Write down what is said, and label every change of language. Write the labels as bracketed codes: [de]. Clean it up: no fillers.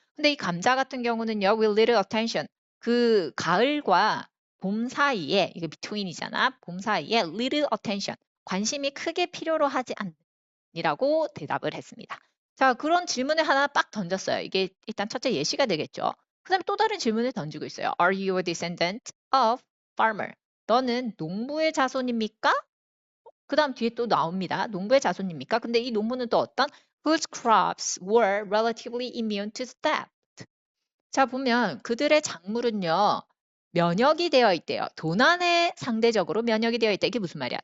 [ko] 근데 이 감자 같은 경우는요, [en] with little attention. [ko] 그 가을과 봄 사이에, 이게 between이잖아. 봄 사이에 [en] little attention. [ko] 관심이 크게 필요로 하지 않니라고 대답을 했습니다. 자, 그런 질문을 하나 빡 던졌어요. 이게 일단 첫째 예시가 되겠죠. 그 다음에 또 다른 질문을 던지고 있어요. [en] Are you a descendant of farmer? [ko] 너는 농부의 자손입니까? 그 다음 뒤에 또 나옵니다. 농부의 자손입니까? 근데 이 농부는 또 어떤 [en] whose crops were relatively immune to theft. [ko] 자, 보면 그들의 작물은요. 면역이 되어 있대요. 도난에 상대적으로 면역이 되어 있다. 이게 무슨 말이야?